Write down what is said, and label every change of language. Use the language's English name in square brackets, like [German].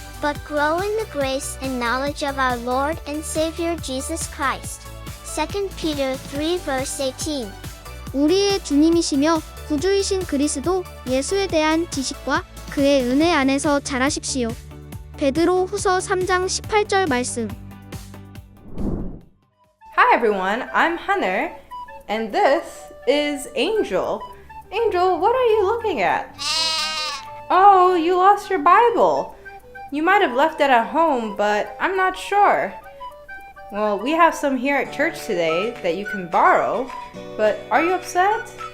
[English] But grow in the grace and knowledge of our Lord and Savior Jesus Christ. 2 Peter 3 verse 18. [Korean] 우리의 주님이시며 구주이신 그리스도 예수에 대한 지식과 그의 은혜 안에서 자라십시오. 베드로 후서 3장 18절 말씀. [English] Hi everyone, I'm Hunter, and this is Angel. Angel, what are you looking at? Oh, you lost your Bible. You might have left it at home, but I'm not sure. Well, we have some here at church today that you can borrow, but are you upset?